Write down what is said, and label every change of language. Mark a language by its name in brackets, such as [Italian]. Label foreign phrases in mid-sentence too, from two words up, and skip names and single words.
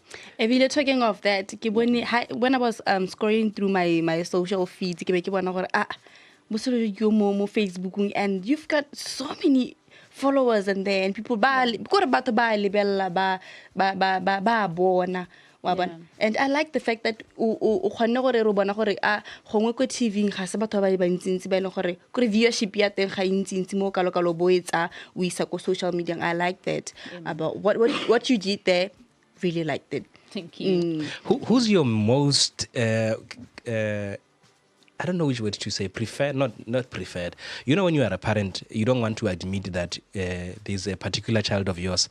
[English] Evile, talking of that, when I was scrolling through my social feeds, Facebook, and you've got so many followers in there, and people and I like the fact that viewership [Tswana] ya teng ga intsi mo kalokalo bo etsa o isa ko [English] social media. I like that about what you did there. Really liked it. Thank you. Who's your most I don't know which word to say, preferred, not preferred. When you are a parent, you don't want to admit that there's a particular child of yours.